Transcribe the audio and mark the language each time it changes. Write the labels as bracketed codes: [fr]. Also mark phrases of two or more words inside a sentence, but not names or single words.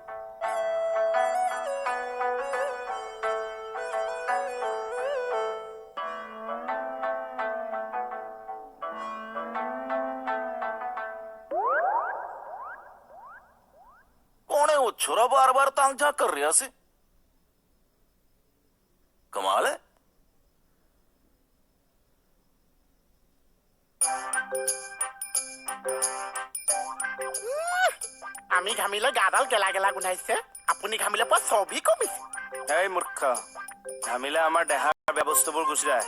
[hi] कौन है वो छोरा बार बार तांग झांक कर रहा से कमाल है [as] আমি ঘামিলে গাডাল গেলা গেলা গোন্ধাইছে আপুনি ঘামিলে পোৱা ছবি কমিছে এই মূৰ্খ ঘামিলে আমাৰ দেহাৰ বেয়া বস্তুবোৰ গুচি যায়